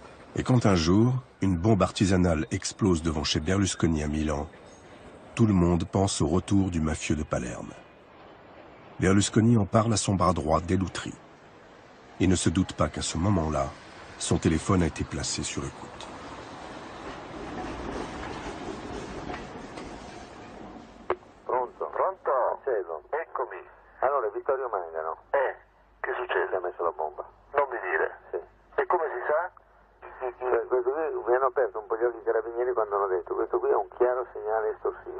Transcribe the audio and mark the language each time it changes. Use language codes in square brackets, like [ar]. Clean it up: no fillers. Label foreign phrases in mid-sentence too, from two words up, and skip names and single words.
[fr] Et quand un jour, une bombe artisanale explose devant chez Berlusconi à Milan, tout le monde pense au retour du mafieux de Palerme. Berlusconi en parle à son bras droit, Dell'Utri, et ne se doute pas qu'à ce moment-là, son téléphone a été placé sur écoute. [it] Allora, Vittorio Mangano. Che succede? Ha messo la bomba. Non mi dire. Sì. E come si sa? Questo qui mi hanno aperto un po' gli occhi i carabinieri quando hanno detto questo qui è un chiaro segnale estorsivo.